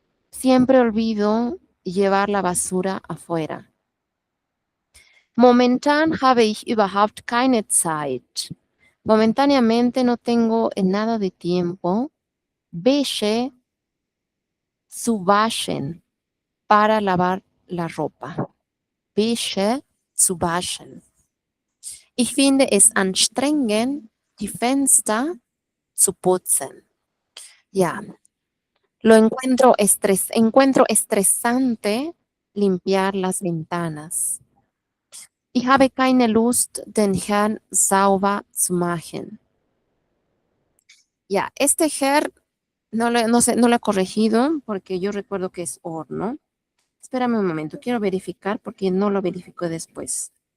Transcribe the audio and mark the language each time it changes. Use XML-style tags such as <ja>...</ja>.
<es>Siempre olvido llevar la basura afuera.</es> <de>Momentan habe ich überhaupt keine Zeit.</de> <es>Momentáneamente no tengo nada de tiempo.</es> <de>Wäsche zu waschen,</de> <es>para lavar la ropa.</es> <de>Wäsche zu waschen. Ich finde es anstrengend, die Fenster zu putzen.</de> <es>Ya, lo encuentro estresante limpiar las ventanas.</es> <de>Ich habe keine Lust, den Herrn sauber zu machen.</de> <es>Ya, este Herr no lo he corregido porque yo recuerdo que es or, ¿no? Espérame un momento, quiero verificar porque no lo verifico después.</es>